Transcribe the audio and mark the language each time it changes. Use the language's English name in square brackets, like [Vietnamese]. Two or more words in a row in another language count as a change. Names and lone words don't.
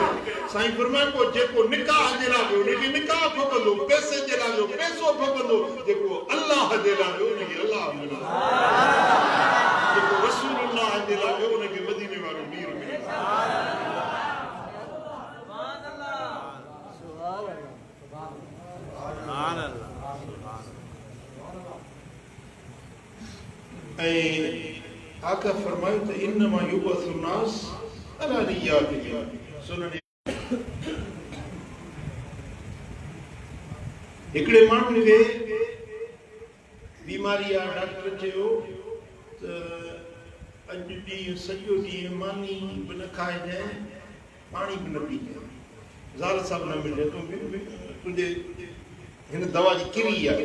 [Sindhi] साईं फरमाए पोइ जेको निकाह जे लाइ वियो उनखे निकाह खपंदो, पैसे जे लाइ वियो पैसो खपंदो, जेको अल्लाह जे लाइ वियो उनखे अल्लाह मिलंदो, जेको रसूलुल्लाह जे लाइ वियो उनखे मदीने वारो मीर मिलंदो। आका फरमायो त [Arabic] إنما يبعث الناس على نياتهم. [Sindhi] सुनन हिकिड़े माण्हू खे बीमारी आहे, डॉक्टर चयो त अॼु ॾींहुं सॼो ॾींहुं मानी बि न खाइजांइ, पाणी बि न पीजांइ, ज़ाल साहब न मिले, तुंहिंजे हिन दवा जी किरी आहे।